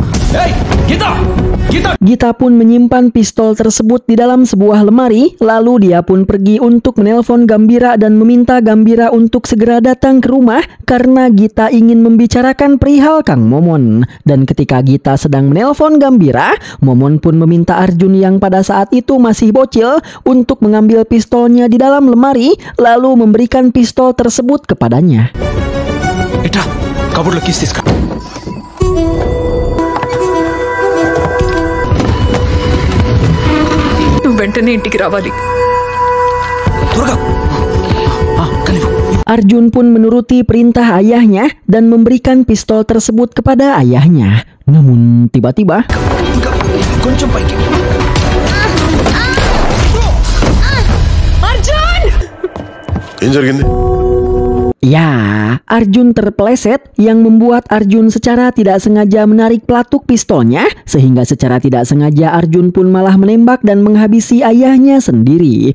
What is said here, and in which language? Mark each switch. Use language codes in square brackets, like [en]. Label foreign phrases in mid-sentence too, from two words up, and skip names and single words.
[id] Gita pun menyimpan pistol tersebut di dalam sebuah lemari, lalu dia pun pergi untuk menelpon Gambira dan meminta Gambira untuk segera datang ke rumah karena Gita ingin membicarakan perihal Kang Momon. Dan ketika Gita sedang menelpon Gambira, Momon pun meminta Arjun yang pada saat itu masih bocil untuk mengambil pistolnya di dalam lemari, lalu memberikan pistol tersebut kepadanya. Ita, kabur lagi Siska. [te] వెంటనే ఇంటికి రావాలి. [id] Arjun pun menuruti perintah ayahnya dan memberikan pistol tersebut kepada ayahnya. Namun tiba-tiba ya, Arjun terpeleset yang membuat Arjun secara tidak sengaja menarik pelatuk pistolnya, sehingga secara tidak sengaja Arjun pun malah menembak dan menghabisi ayahnya sendiri.